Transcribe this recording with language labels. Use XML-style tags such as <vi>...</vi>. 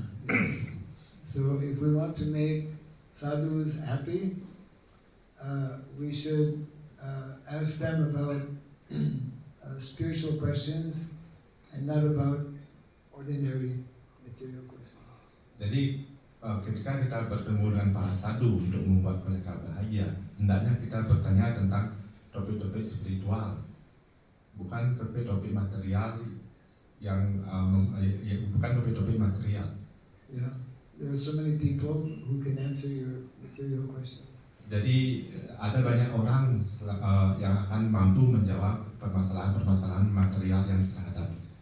<en>Yes. So if we want to make sadhus happy, we should ask them about spiritual questions and not about ordinary material questions.</en> <id>Jadi ketika kita bertemu dengan para sadhu untuk membuat mereka bahagia, hendaknya kita bertanya tentang topik-topik spiritual, bukan topik-topik material yang bukan topik-topik material.</id> <en>Yeah, there are so many people who can answer your material questions.</en> <id>Jadi ada banyak orang yang akan mampu menjawab permasalahan-permasalahan material yang kita hadapi.</id>